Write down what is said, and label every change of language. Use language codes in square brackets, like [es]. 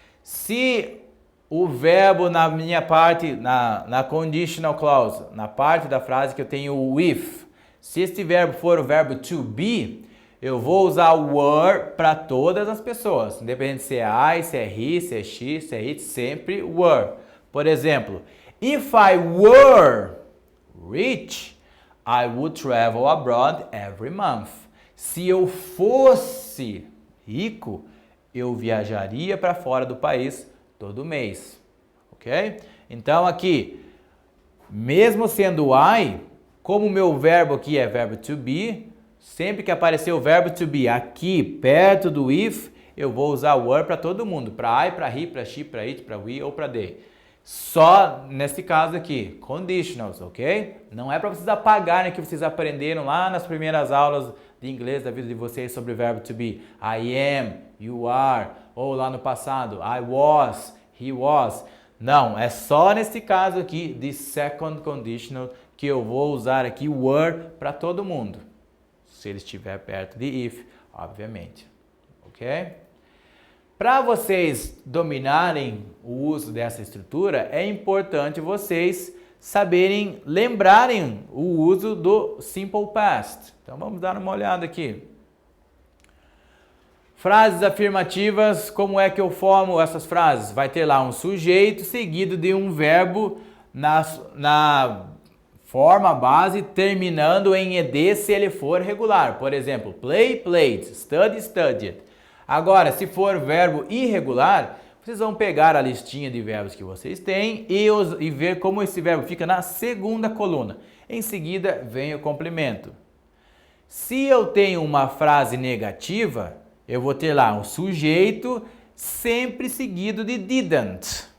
[pt] Se o verbo na minha parte, na conditional clause, na parte da frase que eu tenho o if, se este verbo for o verbo to be, eu vou usar o were para todas as pessoas, independente se é I, se é he, se é she, se é it, sempre were. Por exemplo, [en] if I were rich, I would travel abroad every month. [pt] Se eu fosse rico, eu viajaria para fora do país todo mês, ok? Então aqui, mesmo sendo I, como o meu verbo aqui é verbo to be, sempre que aparecer o verbo to be aqui perto do if, eu vou usar were para todo mundo, para I, para he, para she, para it, para we ou para they. Só nesse caso aqui, conditionals, ok? Não é para vocês apagarem que vocês aprenderam lá nas primeiras aulas de inglês da vida de vocês sobre o verbo to be. [en] I am, you are, [pt] ou lá no passado, [en] I was, he was. [pt] Não, é só nesse caso aqui de second conditional que eu vou usar aqui were para todo mundo. Se ele estiver perto de if, obviamente. Ok? Para vocês dominarem o uso dessa estrutura, é importante vocês saberem, lembrarem o uso do simple past. Então vamos dar uma olhada aqui. Frases afirmativas, como é que eu formo essas frases? Vai ter lá um sujeito seguido de um verbo na forma base, terminando em ed se ele for regular. Por exemplo, play, played, study, studied. Agora, se for verbo irregular, vocês vão pegar a listinha de verbos que vocês têm e ver como esse verbo fica na segunda coluna. Em seguida, vem o complemento. Se eu tenho uma frase negativa, eu vou ter lá um sujeito sempre seguido de didn't.